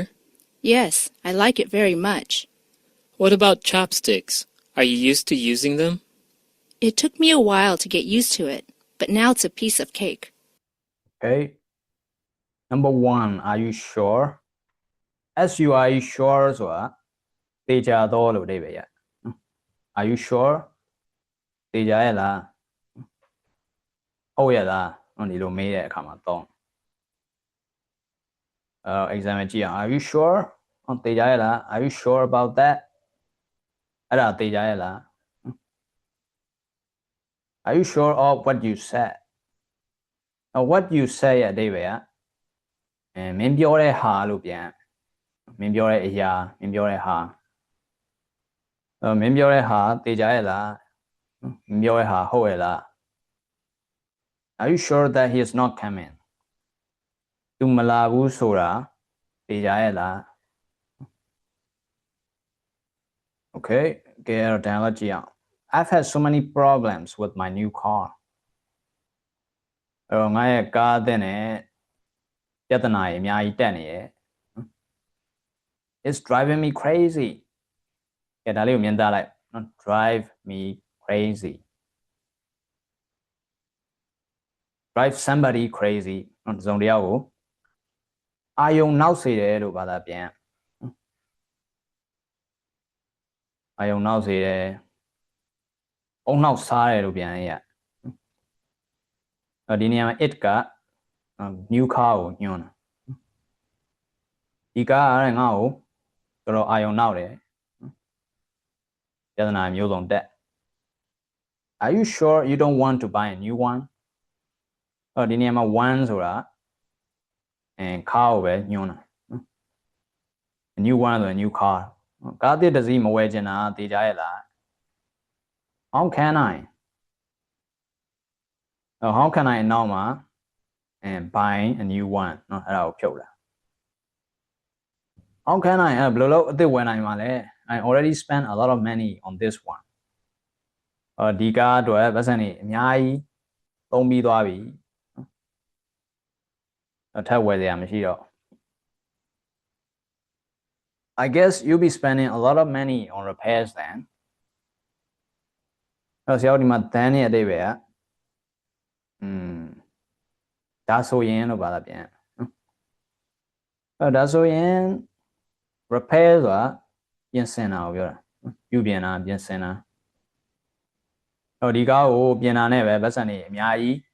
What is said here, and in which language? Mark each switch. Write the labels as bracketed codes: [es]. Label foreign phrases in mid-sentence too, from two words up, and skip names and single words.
[en] Yes, I like it very much. What about chopsticks? Are you used to using them? It took me a while to get used to it, but now it's a piece of cake. Okay. Number 1, Are you sure? Are you sure [my] ဆိုတာသေချာတော့လို့အဓိပ္ပာယ်ရ [en] Are you sure? [my] သေချာရဲ့လားဟုတ်ရဲ့လားဒီလိုမေးတဲ့အခါမှာတော့example ကြည့်အောင် [en] Are you sure? သေချာရဲ့လား Are you sure about that? အဲ့ဒါသေချာရဲ့လား Are you sure of what you said? What you say [my] ရဲ့အဓိပ္ပာယ်ကမင်းပြောတဲ့ဟာလို့ပြန်မင်းပြောတဲ့အရာမင်းပြောတဲ့ဟာမင်းပြောတဲ့ဟာသေချာရဲ့လားမင်းပြောတဲ့ဟာဟုတ်ရဲ့လား [en] Are you sure that he is not coming? [my] သူမလာဘူးဆိုတာသေချာရဲ့လား Okay, ကဲအဲ့တော့ dialogue ကြည့်အောင် [en] I've had so many problems with my new car. [my] အဲ့တော့ငါရဲ့ကားအသစ်နဲ့ပြဿနာတွေအများကြီးတက်နေရဲ့ [en] It's driving me crazy. [my] ကဲဒါလေးကိုမြင်သားလိုက် [en] drive me crazy. Drive somebody crazy. [my] တစ်စုံတစ်ယောက်ကိုအာယုံနောက်စေတယ်လို့ဘာသာပြန်အာယုံနောက်စေတယ်အုံနောက်စားတယ်လို့ပြန်ရဒီနေရာမှာ it က [en] new car [my] ကိုညွှန်းတာဒီကားကငါ့ကိုတော်တော်အာယုံနောက်တယ်ပြဿနာမျိုးစုံတက် [en] Are you sure you don't want to buy a new one? [my] ဒီနေရာမှာ one ဆိုတာcar ကိုပဲညွှန်းတာ [en] a new one [my] ဆို [en] new car [my] ကားတစ်တစ်စီးမဝယ်ချင်တာသေချာရဲ့လား [en] How can I? How can I [my] နောက်မှာ [en] buy a new one [my] အဲ့ဒါကိုဖြုတ်လာ [en] How can I [my] ဘယ်လိုလုပ်အသစ်ဝယ်နိုင်မှာလဲ [en] I already spent a lot of money on this one [my] ဒီကားအတွက်ပတ်စံနေအများကြီးသုံးပြီးသွားပြီထပ်ဝယ်စရာမရှိတော့ [en] I guess you'll be spending a lot of money on repairs then [my] ဆရာတို့ဒီမှာ then ရဲ့အဓိပ္ပာယ်ကဒါဆိုရင်လို့ဘာသာပြန်ဒါဆိုရင် repair ဆိုတာပြင်ဆင်တာကိုပြောတာပြုပြင်တာပြင်ဆင်တာဒီကားကိုပြင်တာနဲ့ပဲပတ်စံနေအများကြီး